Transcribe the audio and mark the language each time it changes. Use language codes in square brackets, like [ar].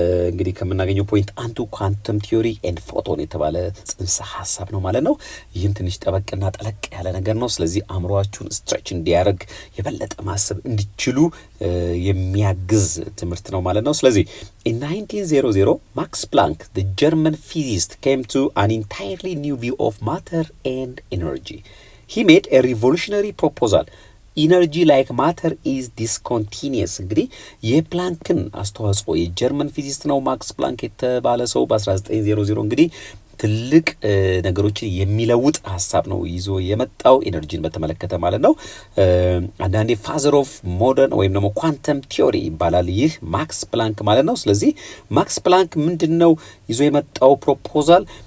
[am] እንግዲህ ከምናገኘው ፖይንት አንዱ [en] ኳንተም ቲዮሪ ኤንድ ፎቶን [am] የተባለ ጽንሰ ሐሳብ ነው ማለት ነው። ይህም ትንሽ ጠበቅና ጠለቅ ያለ ነገር ነው። ስለዚህ አእምሮአችሁን ስትሬች እንዲያደርግ የበለጠ ማሰብ እንዲችሉ የሚያግዝ ትምህርት ነው ማለት ነው። ስለዚህ [en] in 1900 ማክስ ፕላንክ the German physicist came to an entirely new view of matter and energy. He made a revolutionary proposal. ኢነርጂ ላይክ ማተር ኢዝ ዲስኮንቲኒየስ። [am] እንግዲህ የፕላንክን አስተዋጽኦ የጀርመን ፊዚስት ነው ማክስ ፕላንክ የተባለ ሰው በ1900 እንግዲህ ትልቅ ነገሮችን የሚለውጥ ሀሳብ ነው ይዞ የመጣው ኢነርጂን በተመለከተ ማለት ነው። አንዳንዴ [en] ፋዘር ኦፍ ሞደርን [am] ወይም ደግሞ ኳንተም ቲዮሪ ይባላል ይህ ማክስ ፕላንክ ማለት ነው። ስለዚህ ማክስ ፕላንክ ምንድነው ይዞ የመጣው ፕሮፖዛል?